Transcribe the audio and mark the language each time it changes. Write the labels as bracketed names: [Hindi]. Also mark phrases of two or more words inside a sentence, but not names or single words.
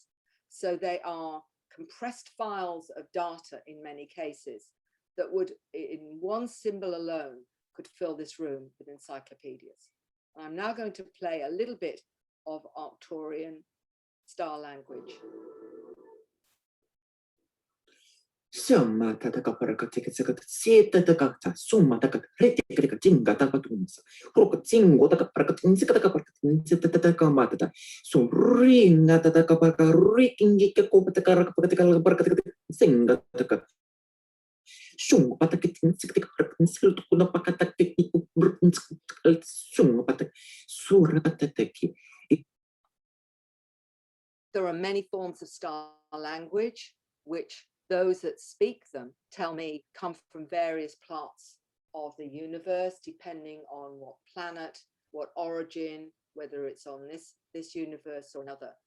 [English] So they are compressed files of data in many cases that would, in one symbol alone, could fill this room with encyclopedias. I'm now going to play a little bit of Arcturian star language. Summa tataka parakatika sita taka summa taka retika jinga taka tumsa hoka jingo taka parakatin taka parakatin taka matata surina taka paraka rikingi ka ko taka parakatika singa taka sung patakitin siktika parakatin siltu kuna pakatak sung patak sura patataki. There are many forms of star language, which those that speak them tell me come from various parts of the universe, depending on what planet, what origin, whether it's on this universe or another.